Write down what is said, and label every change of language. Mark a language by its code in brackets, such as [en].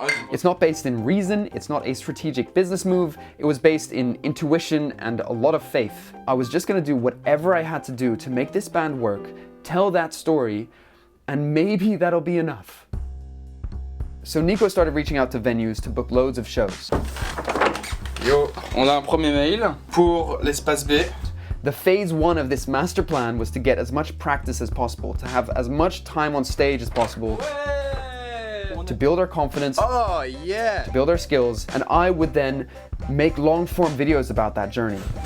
[en] It's not based in reason, it's not a strategic business move, it was based in intuition and a lot of faith. I was just gonna do whatever I had to do to make this band work, tell that story, and maybe that'll be enough. So Nico started reaching out to venues to book loads of shows. [fr] Yo, on a un premier mail pour l'espace B. [en] The phase 1 of this master plan was to get as much practice as possible, to have as much time on stage as possible, to build our confidence, to build our skills, and I would then make long-form videos about that journey.